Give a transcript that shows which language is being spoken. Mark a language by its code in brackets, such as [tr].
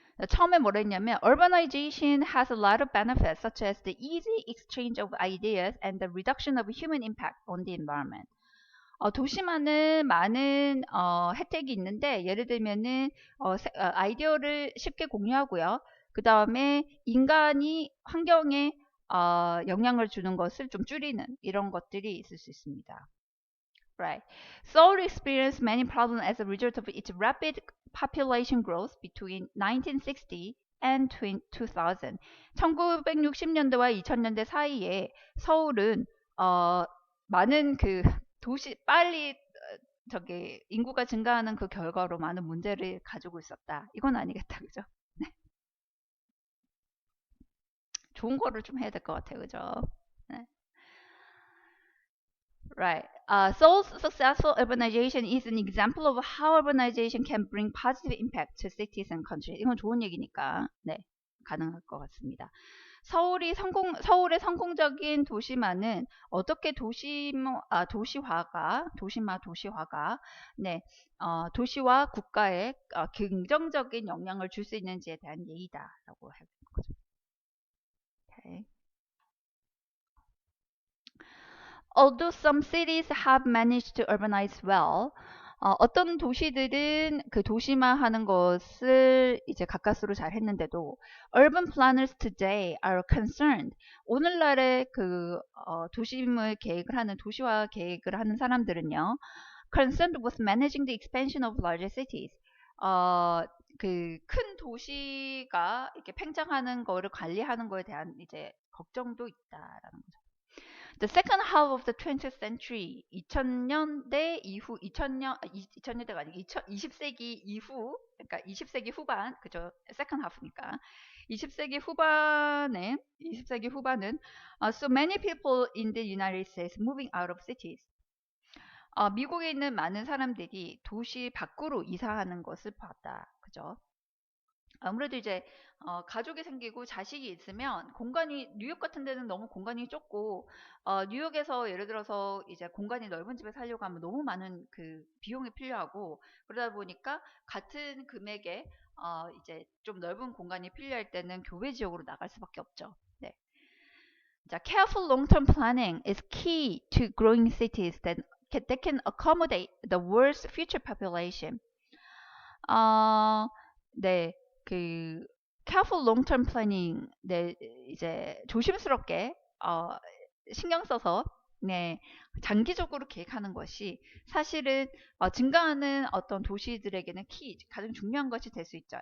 [ko] 처음에 뭐라 했냐면 [en] urbanization has a lot of benefits such as the easy exchange of ideas and the reduction of human impact on the environment. [ko] 도시만은 많은 혜택이 있는데 예를 들면은 아이디어를 쉽게 공유하고요. 그 다음에 인간이 환경에 영향을 주는 것을 좀 줄이는 이런 것들이 있을 수 있습니다. [en] Right. Seoul experienced many problems as a result of its rapid population growth between 1960 and 2000. [ko] 1960년대와 2000년대 사이에 서울은 많은 그 도시 빨리 저기 인구가 증가하는 그 결과로 많은 문제를 가지고 있었다. 이건 아니겠다, 그죠? 네. 좋은 거를 좀 해야 될 것 같아요, 그죠? 네. [en] Right. Seoul's successful urbanization is an example of how urbanization can bring positive impact to cities and countries. [ko] 이건 좋은 얘기니까, 네, 가능할 것 같습니다. 서울의 성공적인 도시만은 어떻게 도시화가, 네, 도시와 국가에 긍정적인 영향을 줄 수 있는지에 대한 예의다라고 하는 거죠. [en] Okay. Although some cities have managed to urbanize well, [ko] 어떤 도시들은 그 도시화하는 것을 이제 가까스로 잘 했는데도 [en] urban planners today are concerned. [ko] 오늘날의 그 도시물 계획을 하는 도시화 계획을 하는 사람들은요, [en] concerned with managing the expansion of larger cities. [ko] 그 큰 도시가 이렇게 팽창하는 거를 관리하는 거에 대한 이제 걱정도 있다라는 거죠. [en] The second half of the 20th century, [ko] 2000년대 이후, 2000년대가 아니고 20세기 이후, 그러니까 20세기 후반, 그죠? [en] second half니까. [ko] 20세기 후반은 [en] so many people in the United States moving out of cities. [ko] 미국에 있는 많은 사람들이 도시 밖으로 이사하는 것을 봤다. 그죠? 아무래도 이제 가족이 생기고 자식이 있으면 공간이 뉴욕 같은 데는 너무 공간이 좁고 뉴욕에서 예를 들어서 이제 공간이 넓은 집에 살려고 하면 너무 많은 그 비용이 필요하고 그러다 보니까 같은 금액에 이제 좀 넓은 공간이 필요할 때는 교외 지역으로 나갈 수밖에 없죠. 네. [en] 자, careful long-term planning is key to growing cities that can accommodate the world's future population. [ko] 네. 그 [en] careful long-term planning, [ko] 네, 이제 조심스럽게 신경 써서 네, 장기적으로 계획하는 것이 사실은 증가하는 어떤 도시들에게는 가장 중요한 것이 될 수 있죠.